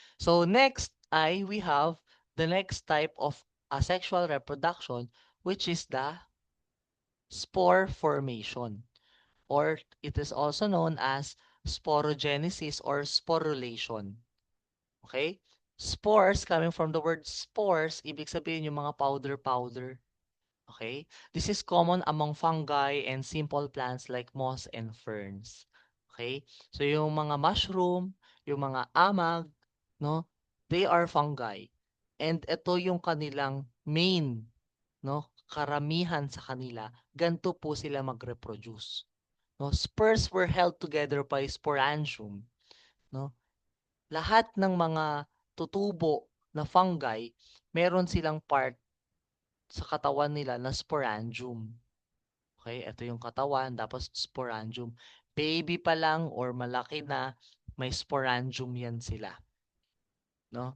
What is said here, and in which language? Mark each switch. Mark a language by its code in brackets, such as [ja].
[en] So next ay we have the next type of asexual reproduction, which is the spore formation, or it is also known as sporogenesis or sporulation. Okay? Spores, coming from the word spores, [tl] ibig sabihin yung mga powder-powder. [en] Okay? This is common among fungi and simple plants like moss and ferns. Okay? [tl] So yung mga mushroom, yung mga amag, no? [en] They are fungi. And [tl] ito yung kanilang [en] main, no? [tl] Karamihan sa kanila, ganito po sila mag-reproduce. No? [en] Spurs were held together by sporangium, no? [tl] Lahat ng mga tutubo na fungi, meron silang part sa katawan nila na sporangium. Okay, ito yung katawan, tapos sporangium. Baby pa lang or malaki na, may sporangium yan sila. No?